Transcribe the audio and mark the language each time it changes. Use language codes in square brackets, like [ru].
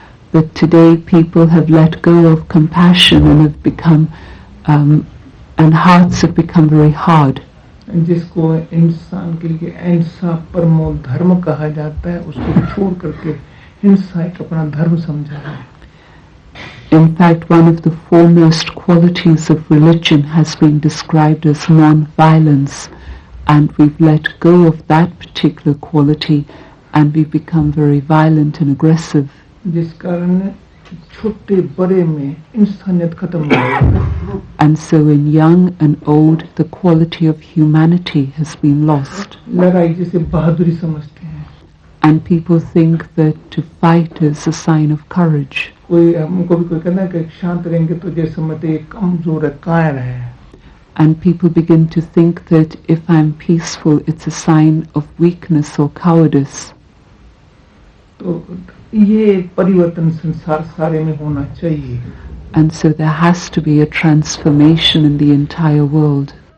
[en] But today people have let go of compassion and have become, and hearts have become very hard. [hi] जिसको इंसान के लिए अहिंसा परमो धर्म कहा जाता है, उसको छोड़ करके हिंसा एक अपना धर्म समझा है. [en] In fact, one of the foremost qualities of religion has been described as non-violence, and we've let go of that particular quality and we've become very violent and aggressive. [hi] जिस कारण छोटे बड़े में इंसानियत खत्म हो गई. [en] And so in young and old, the quality of humanity has been lost. [hi] लड़ाई जिसे बहादुरी समझते हैं. [en] And people think that to fight is a sign of courage. [hi] कोई हमको भी कोई कहना है कि शांत रहेंगे तो जैसे समझते हैं कमजोर है, कायर है. [en] And people begin to think that if I'm peaceful, it's a sign of weakness or cowardice. [hi] तो ये परिवर्तन संसार सारे में होना चाहिए. [en] And so there has to be a transformation in the entire world.